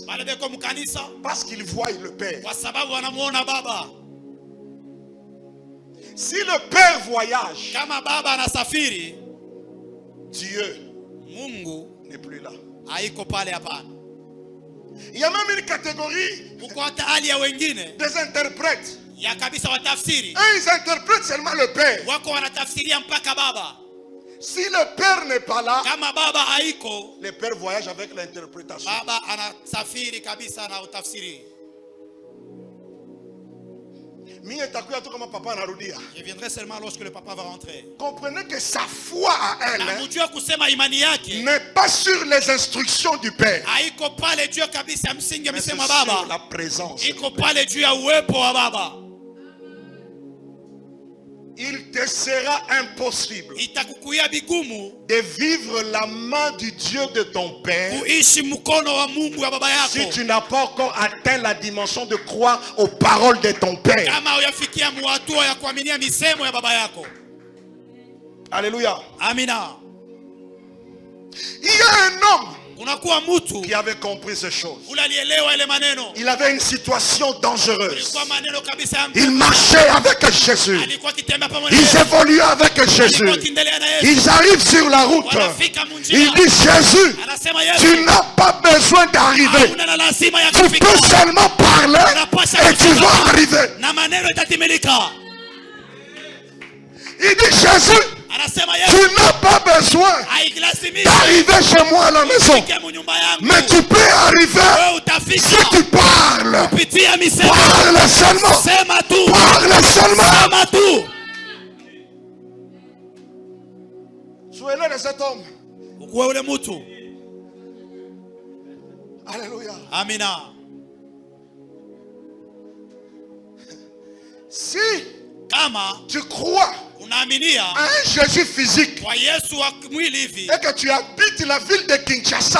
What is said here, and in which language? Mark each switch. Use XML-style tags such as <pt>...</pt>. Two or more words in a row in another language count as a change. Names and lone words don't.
<sw>wale beko mkanisa</sw> <fr>parce qu'ils voient le Père.</fr> <sw>kwa sababu wanamuona baba.</sw> <fr>Si le Père voyage,</fr> <sw>Kama baba anasafiri,</sw> <fr>Dieu</fr> <sw>Mungu</sw> <fr>n'est plus là.</fr> <sw>haiko pale hapana.</sw> <fr>Il y a même une catégorie</fr> <sw>Kuko hata hali ya wengine</sw> <fr>des interprètes.</fr> <sw>ya kabisa watafsiri.</sw> <fr>Et ils interprètent seulement le Père.</fr> <sw>Wako wanatafsiria mpaka baba.</sw> <fr>Si le Père n'est pas là,</fr> <sw>Kama baba haiko,</sw> <fr>le Père voyage avec l'interprétation.</fr> <sw>baba anasafiri kabisa na utafsiri.</sw> <fr>Je viendrai seulement lorsque le papa va rentrer. Comprenez que sa foi à elle</fr> <sw>Na mjue kusema imani yake</sw> <fr>n'est pas sur les instructions du Père,</fr> <sw>haiko pale juu kabisa msingi</sw> <fr>mais c'est</fr> <sw>amesema</sw> <fr>sur</fr> <sw>baba.</sw> <fr>la présence.</fr> <sw>Iko pale juu ya uwepo wa baba.</sw> <fr>Il te sera impossible</fr> <sw>Itakukuia bigumu</sw> <fr>de vivre la main du Dieu de ton Père</fr> <sw>kuishi mkono wa Mungu wa baba</sw> <fr>si</fr> <sw>yako</sw> <fr>tu n'as pas encore atteint la dimension de croire aux paroles de ton Père.</fr> <sw>kama hujafikia hatua ya kuaminia misemo ya baba yako.</sw> <fr>Alléluia.</fr> <sw>Amina.</sw> <fr>Il y a un homme</fr> <sw>Unakuwa mtu</sw> <fr>qui avait compris ces choses.</fr> <sw>ule alielewa ile maneno.</sw> <fr>Il avait une situation dangereuse.</fr> <sw>Ilikuwa maneno kabisa ya mtu.</sw> <fr>Il marchait avec Jésus.</fr> <sw>Alikuwa akitembea pamoja na</sw> <fr>Ils</fr> <sw>Yesu.</sw> <fr>évoluaient avec Jésus.</fr> <sw>Alikuwa akiendelea na Yesu.</sw> <fr>Ils arrivent sur la route.</fr> <sw>Wanafika</sw> <fr>Il</fr> <sw>munjia.</sw> <fr>dit Jésus,</fr> <sw>Anasema Yesu,</sw> <fr>tu n'as pas besoin d'arriver.</fr> <sw>hauna na lazima ya</sw> <fr>Tu</fr> <sw>kufika.</sw> <fr>peux seulement parler et tu vas arriver.</fr> <sw>Na maneno itatimilika.</sw> <fr>Il dit Jésus,</fr> <sw>Anasema</sw> <fr>tu</fr> <sw>Yesu,</sw> <fr>n'as pas besoin</fr> <sw>haikilazimishi</sw> <fr>d'arriver chez moi à la maison.</fr> <sw>ufike munyumba yangu.</sw> <fr>Mais tu peux arriver</fr> <sw>Wewe</sw> <fr>si</fr> <sw>utafika</sw> <fr>tu parles.</fr> <sw>kupitia misemo.</sw> <fr>Parle seulement.</fr> <sw>Sema tu.</sw> <fr>Parle seulement.</fr> <sw>Sema tu.</sw> <fr>Soyez de cet homme.</fr> <sw>Ukuwe ule mtu.</sw> <fr>Alléluia.</fr> <sw>Amina.</sw> <fr>Si</fr> <sw>Kama</sw> <fr>tu crois</fr> <sw>unaaminia</sw> <fr>à un Jésus physique</fr> <sw>kwa Yesu wa mwili hivi</sw> <fr>et que tu habites la ville de Kinshasa,</fr>